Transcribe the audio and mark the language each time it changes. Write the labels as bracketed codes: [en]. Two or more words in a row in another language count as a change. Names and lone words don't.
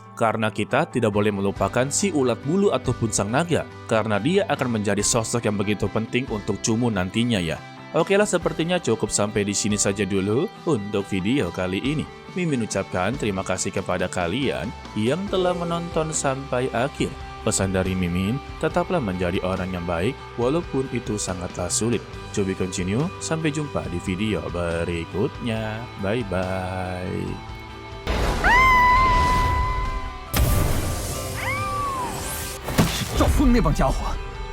[id] Karena kita tidak boleh melupakan si ulat bulu ataupun sang naga, karena dia akan menjadi sosok yang begitu penting untuk Cumu nantinya ya. Oke lah, sepertinya cukup sampai di sini saja dulu untuk video kali ini. Mimin ucapkan terima kasih kepada kalian yang telah menonton sampai akhir. Pesan dari Mimin, tetaplah menjadi orang yang baik walaupun itu sangatlah sulit. [en] To be continue, [id] sampai jumpa di video berikutnya. Bye-bye. [zh] 赵峰那帮家伙